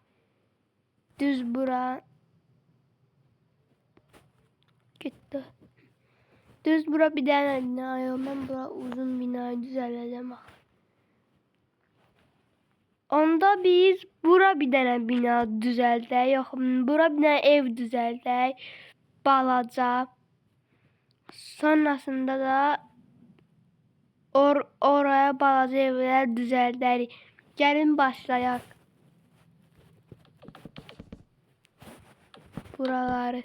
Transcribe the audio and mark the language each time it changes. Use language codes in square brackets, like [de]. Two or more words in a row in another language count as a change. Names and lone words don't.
[az] Düz bura. Gitti. [tr] Düz bura bir tane bina yok. Ben bura uzun binayı düzelteceğim. [az] Onda biz bura [tr] bir tane [az] bina düzeldək. Yox, bura [tr] bir tane [az] ev düzeldək. Balaca. [tr] Sonrasında da oraya balaca evler düzeldərik. [az] Gəlin başlayaq. Buraları.